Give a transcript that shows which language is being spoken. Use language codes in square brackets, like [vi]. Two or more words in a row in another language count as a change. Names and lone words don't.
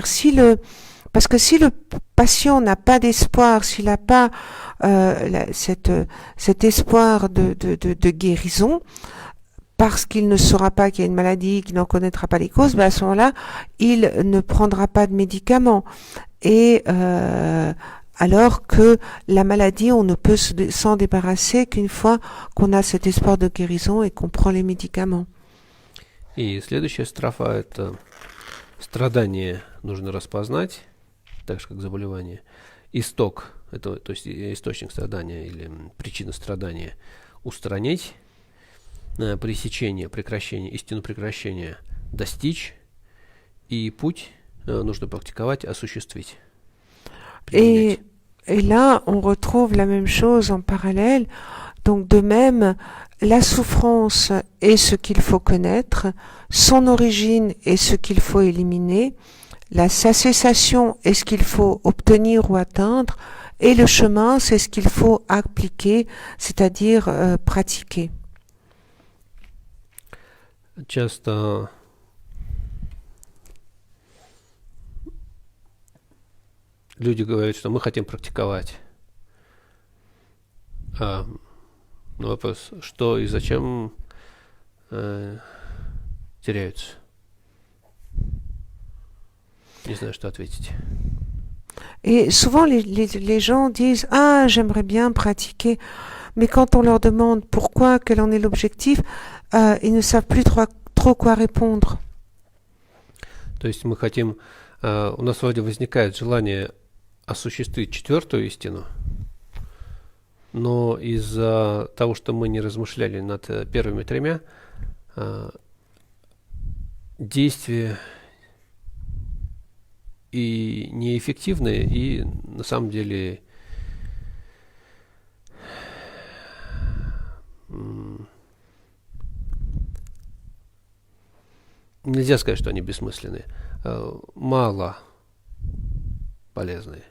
[fr] Parce que si le patient n'a pas d'espoir, s'il n'a pas cet espoir de guérison, parce qu'il ne saura pas qu'il y a une maladie, qu'il n'en connaîtra pas les causes, à ce moment-là, il ne prendra pas de médicaments. Et alors que la maladie, on ne peut s'en débarrasser qu'une fois qu'on a cet espoir de guérison et qu'on prend les médicaments. [ru] И следующая строфа – это страдание нужно распознать, так же как заболевание. Исток, это, то есть источник страдания или причина страдания, устранить, пресечение, прекращение, истину прекращения достичь, и путь нужно практиковать, осуществить. [fr] Et là, on retrouve la même chose en parallèle. Donc de même, la souffrance est ce qu'il faut connaître, son origine est ce qu'il faut éliminer, sa cessation est ce qu'il faut obtenir ou atteindre, et le chemin, c'est ce qu'il faut appliquer, c'est-à-dire pratiquer. [ru] Часто люди говорят, что мы хотим практиковать. Но вопрос, что и зачем теряются? Не знаю, что ответить. [fr] Et souvent, les gens disent « Ah, j'aimerais bien pratiquer ». Mais quand on leur demande pourquoi, quel en est l'objectif, ils ne savent plus trop quoi répondre. [ru] То есть мы хотим, у нас вроде возникает желание осуществить четвертую истину, но из-за того, что мы не размышляли над первыми тремя, действия и неэффективные, и на самом деле нельзя сказать, что они бессмысленные, мало полезные.